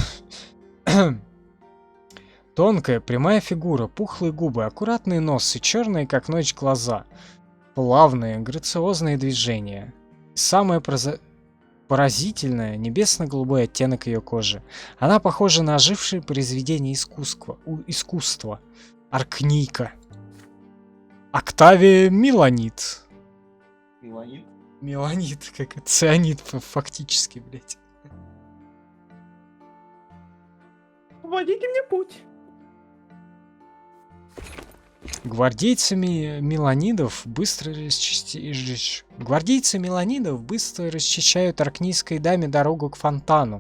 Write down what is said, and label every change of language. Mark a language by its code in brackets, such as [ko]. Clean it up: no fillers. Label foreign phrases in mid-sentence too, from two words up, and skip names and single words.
[ru] Тонкая, прямая фигура, пухлые губы, аккуратный нос и черные, как ночь, глаза. Плавные, грациозные движения. Самое поразительное — небесно-голубой оттенок ее кожи. Она похожа на ожившее произведение искусства. Аркнийка. Октавия Миланит. Миланит? Меланит, как цианид фактически, блядь. Водите мне путь. Гвардейцы Меланидов быстро расчищают аркнийской даме дорогу к фонтану.